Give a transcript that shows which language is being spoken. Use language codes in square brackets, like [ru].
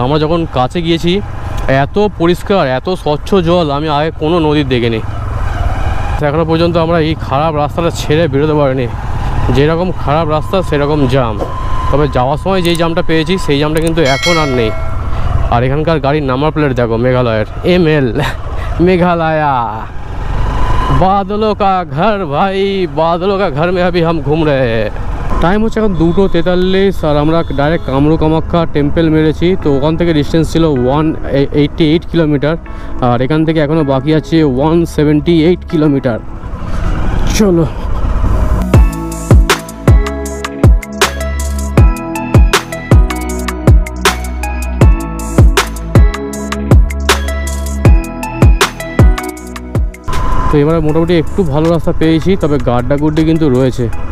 [bn] আমরা যখন কাছে গিয়েছি এত পরিষ্কার এত স্বচ্ছ জল আমি আগে কোনো নদীর দেখিনি। এখনো পর্যন্ত আমরা এই খারাপ রাস্তাটা ছেড়ে বেরোতে পারিনি। যেরকম খারাপ রাস্তা সেরকম জাম, তবে যাওয়ার সময় যেই জামটা পেয়েছি সেই জামটা কিন্তু এখন আর নেই। আর এখানকার গাড়ির নাম্বার প্লেট দেখো, মেঘালয়ের ML মেঘালয়া। [hi] বাদলোं का घर भाई, बादलों का घर में अभी हम घूम रहे हैं। [bn] টাইম হচ্ছে এখন 2:43 আর আমরা ডাইরেক্ট কামরূপ কামাখ্যা টেম্পল মেরেছি। তো ওখান থেকে ডিস্টেন্স ছিল 188 কিলোমিটার, আর এখান থেকে এখনও বাকি আছে 178 কিলোমিটার। চলো তো এবারে মোটামুটি একটু ভালো রাস্তা পেয়েছি, তবে গাড্ডাগুড্ডি কিন্তু রয়েছে।